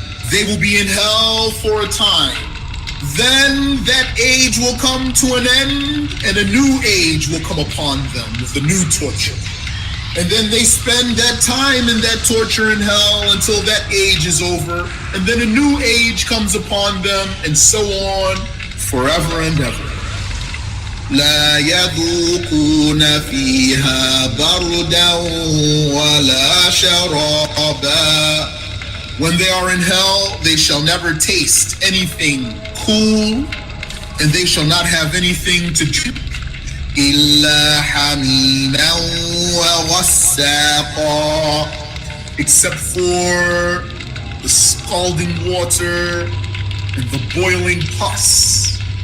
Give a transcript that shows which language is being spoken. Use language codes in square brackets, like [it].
[en] They will be in hell for a time. Then that age will come to an end, and a new age will come upon them with a new torture. And then they spend that time in that torture in hell until that age is over, and then a new age comes upon them, and so on, forever and ever. [ar] لا يذوقون فيها بردا ولا شرابا. [en] When they are in hell, they shall never taste anything cool, and they shall not have anything to drink. [ar] إلا حميما وغساقا. [en] Except for the scalding water and the boiling pus.